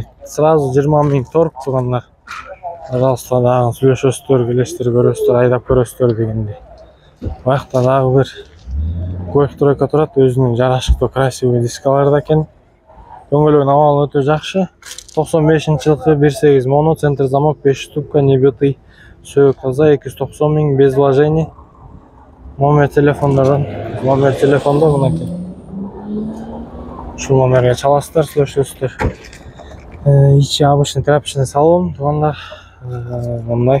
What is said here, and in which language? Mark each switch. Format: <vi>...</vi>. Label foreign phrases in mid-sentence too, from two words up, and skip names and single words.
<ru>Сразу 20 000 торг тугандар.</ru> <ky>Пожалуйста, дагы сүйлөшөсүздөр, келесиздер, көрөсүздөр, айдап көрөсүздөр дегендей. Баякта дагы бир көк-тройка турат, өзүнүн жарашыктуу красивый дискаларда экен. Дөңгөлөгүнүн абалы өтө жакшы. 95-жылкы 1.8 моно,</ky> <ru>центр замок, 5 штука, не битый.</ru> <ky>Сөйөк таза, 290 000</ky> <ru>без вложений.</ru> <ky>Номер телефондардан, номер телефонда мынакей. Ушул номерге чаласыздар, сүйлөшөсүздөр. Ичи</ky> <ru>обычный тряпочный салон,</ru> <ky>тугандар. Мындай.</ky>